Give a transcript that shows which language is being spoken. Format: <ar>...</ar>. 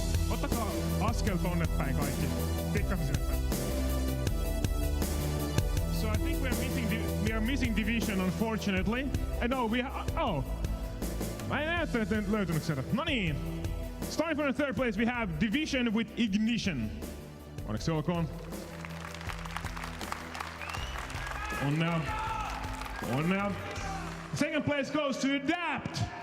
<fi>Ottakaa askel tonne päin kaikki. Pikkasen sinne päin.</fi> <en>So I think we are missing division, unfortunately.</en> <fi>No, mä en ajattele, että en löytynyt sieltä. No niin.</fi> <en>Starting from the third place, we have Division with Ignition.</en> <fi>Onneksi olkoon. Onnea. Onnea.</fi> <en>Second place goes to Adapt.</en>